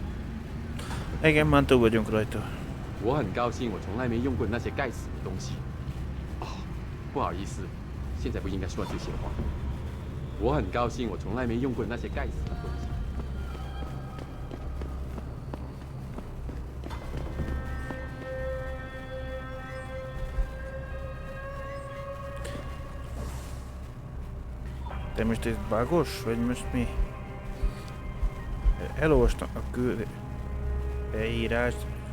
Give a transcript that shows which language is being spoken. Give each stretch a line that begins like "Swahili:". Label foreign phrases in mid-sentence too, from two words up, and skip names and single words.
Hungarian: Igen, már túl vagyunk rajta.
Chinese: 我很高兴，我从来没用过那些该死的东西。哦，不好意思，现在不应该说这些话。我很高兴，我从来没用过那些该死的东西。
Hungarian: De most ez bugos, vagy most mi? Elolvastam a beírást.